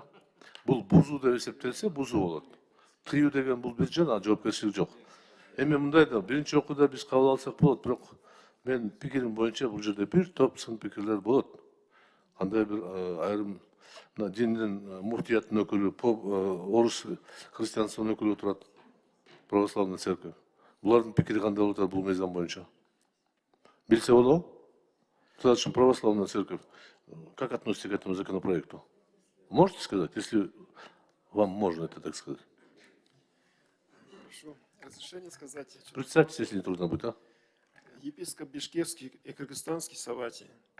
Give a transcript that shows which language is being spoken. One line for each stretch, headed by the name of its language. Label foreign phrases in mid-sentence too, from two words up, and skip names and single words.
Kyrgyz: Бул бузуу деп эсептелсе, бузуу болот. Тыюу деген бул бир жөн, а жоопкерчилик жок. Эми мындай да, биринчи окууда биз кабыл алсак болот, бирок мен пикирим боюнча бул жерде бир топ сын пикирлер болот. Кандай бир айрым диндин муфтияттын өкүлү, орус христианствонун өкүлү турат,
Russian: православный церковь.
Kyrgyz: Булардын пикири кандай болуп атат бул мыйзам боюнча? Билсе болобу? Мисалы үчүн
Russian: православная церковь как относится к этому законопроекту? Можете сказать, если вам можно это так сказать? Прошу разрешение сказать. Представьтесь, если не трудно будет, а? Епископ Бишкекский и Кыргызстанский Саватий.